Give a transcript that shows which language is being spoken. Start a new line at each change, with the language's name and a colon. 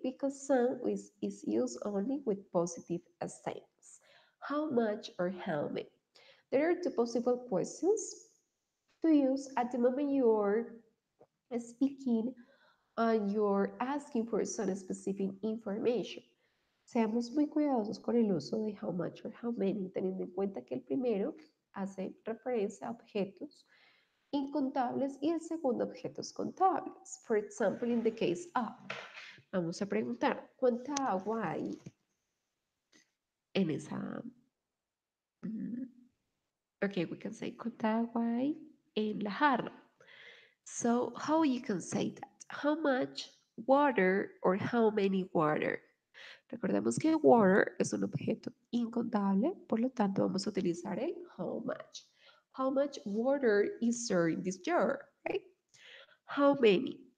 English: Because some is used only with positive statements. How much or how many? There are two possible questions to use at the moment you're speaking and you're asking for some specific information.
Spanish: Seamos muy cuidadosos con el uso de
English: how much or how many,
Spanish: teniendo en cuenta que el primero hace referencia a objetos incontables y el segundo objetos contables.
English: For example, in the case of,
Spanish: vamos a preguntar, ¿cuánta agua hay en esa? mm,
English: okay, we can say,
Spanish: ¿cuánta agua hay en la jarra?
English: So, how you can say that? How much water or how many water?
Spanish: Recordemos que water es un objeto incontable, por lo tanto vamos a utilizar el how much.
English: How much water is there in this jar, right? How many?